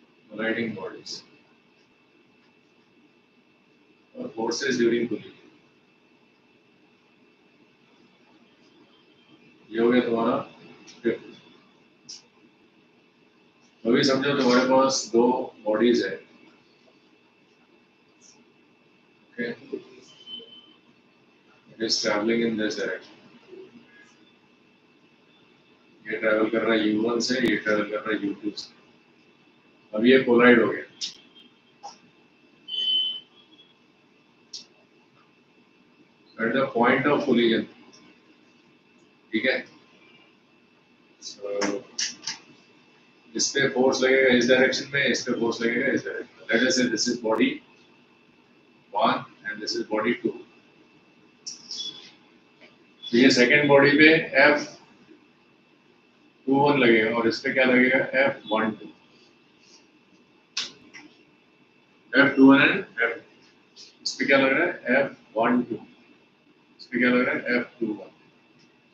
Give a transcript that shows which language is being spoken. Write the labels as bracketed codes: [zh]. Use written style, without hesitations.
[en] Colliding bodies or forces during collision। [hi] ये हो गया तुम्हारा फिफ्थ। अभी समझो तुम्हारे पास दो बॉडीज है, okay? [en] It is traveling in this direction। [hi] ये ट्रैवल कर रहा है U1 से, ये ट्रैवल कर रहा है U2 से। अब ये कोलाइड हो गया, [en] at the point of collision, [hi] ठीक है? So, इस पे फोर्स लगेगा इस डायरेक्शन में, इस पे फोर्स लगेगा इस डायरेक्शन में। [en] Let us say this is body 1 and this is body 2। [hi] तो ये सेकंड बॉडी पे F21 लगेगा और इस पे क्या लगेगा? F12। F21 एंड F, इस पे क्या लग रहा है? F12। इस पे क्या लग रहा है? F21।